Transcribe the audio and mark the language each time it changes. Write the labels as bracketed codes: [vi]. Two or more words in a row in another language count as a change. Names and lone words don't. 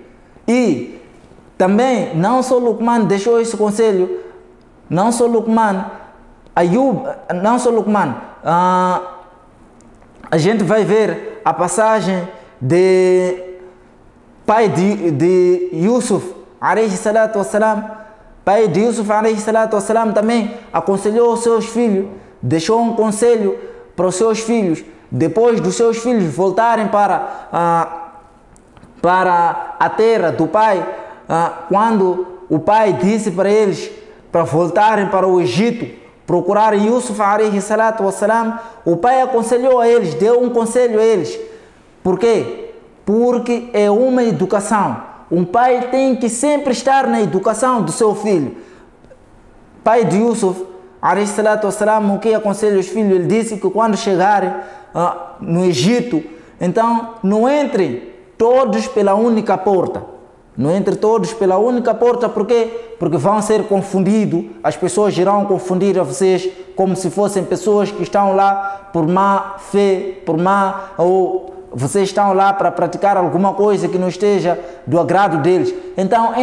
[pt] E também, não só Luqman deixou esse conselho, não só Luqman, a gente vai ver a passagem de pai de Yusuf, [ar] عليه الصلاة والسلام. [pt] Pai de Yusuf, [ar] عليه الصلاة والسلام, [pt] também aconselhou os seus filhos, deixou um conselho para os seus filhos, depois dos seus filhos voltarem para a terra do pai, quando o pai disse para eles para voltarem para o Egito, procurarem Yusuf, [ar] عليه الصلاة والسلام, [pt] o pai aconselhou a eles, deu um conselho a eles. Por quê? Porque é uma educação. Um pai tem que sempre estar na educação do seu filho. Pai de Yusuf, [ar] عليه الصلاة والسلام, [pt] o que aconselha os filhos? Ele disse que quando chegarem no Egito, então não entrem todos pela única porta. Não entrem todos pela única porta. Por quê? Porque vão ser confundidos. As pessoas irão confundir a vocês como se fossem pessoas que estão lá por má fé, ou vocês estão lá para praticar alguma coisa que não esteja do agrado deles.